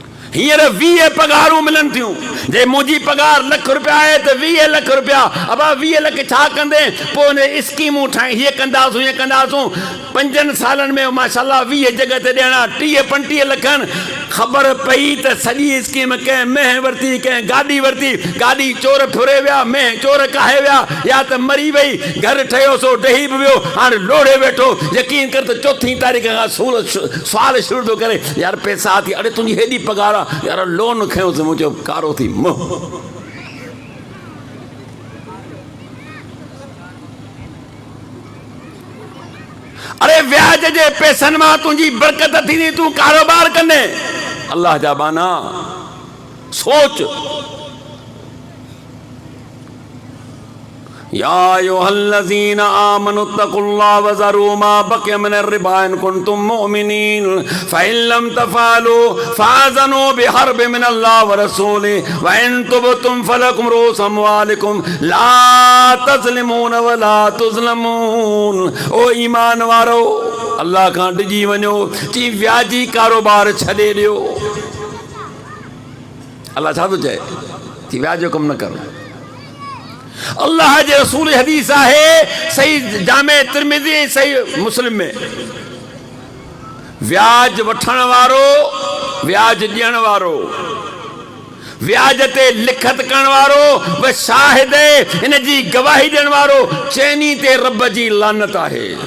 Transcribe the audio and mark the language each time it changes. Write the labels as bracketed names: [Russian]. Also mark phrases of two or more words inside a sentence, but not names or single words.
[Sindhi] हींअर 20 पगारूं मिलनि थियूं। जे मुंहिंजी पगार ₹1,00,000 आहे त 20 लख रुपया। अबा 20 लख छा कंदे? पोइ उन स्कीमूं ठाही, हीअ कंदासूं हीअ कंदासूं। 5 सालनि में माशाल्लाह 20 जॻह ते ॾियणा 30-35 लखनि। ख़बर पई त सॼी स्कीम कंहिं मेंह वरिती, कंहिं गाॾी वरिती, गाॾी चोर फुरे विया, मेंह चोर काहे विया, या त मरी वई, घर ठहियो सो ॾही बि वियो, हाणे लोड़े वेठो। यकीन कर त 4 तारीख़ खां सुवाल शुरू थो करे, यार पैसा थी, अड़े तुंहिंजी हेॾी पगार आहे, यार लोन खयोंसि, मुंहिंजो कारो थी मुंहुं। अरे व्याज जे पैसनि मां तुंहिंजी बरकत थींदी, तूं कारोबार कंदे। अल्लाह जा बाना सोच। [Arabic] يا أيها الذين آمنوا اتقوا الله وذروا ما بقي من الربا إن كنتم مؤمنين فإن لم تفعلوا فأذنوا بحرب من الله ورسوله وإن تبتم فلكم رءوس أموالكم لا تظلمون ولا تظلمون. [Sindhi] ओ ईमान वारो, अल्लाह खां डिजी वञो, चई व्याजी कारोबार छॾे ॾियो। अल्लाह छा थो चए? चई व्याज जो कमु न कर। अल्लाह जे रसूल हदीस आहे सही जामे तिरमिज़ी सही मुस्लिम में, व्याज वठण वारो, व्याज ॾियण वारो, व्याज ते लिखत करण वारो, व शाहिद इन जी गवाही ॾियण वारो, चैनी ते रब जी लानत आहे।